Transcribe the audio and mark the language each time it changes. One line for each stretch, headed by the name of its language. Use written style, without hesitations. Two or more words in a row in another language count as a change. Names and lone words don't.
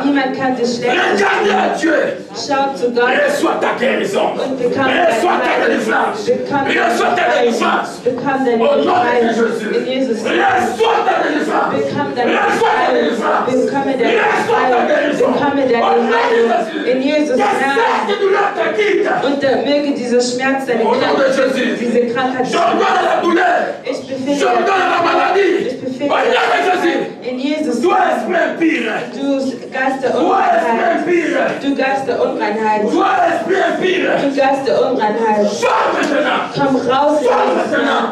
French: Regarde à Dieu. Reçois ta guérison. Reçois ta délivrance. Reçois ta délivrance. Au nom de Jésus. Reçois ta délivrance. Reçois ta délivrance. Reçois ta guérison.
German: In Jesus' Namen. Und möge dieser Schmerz deine Krankheit, diese Krankheit, ich befehle, ich befehle in Jesus' Namen. Du Geist der Unreinheit, du Geist der Unreinheit, du Geist der Unreinheit, komm raus in Jesus' Namen.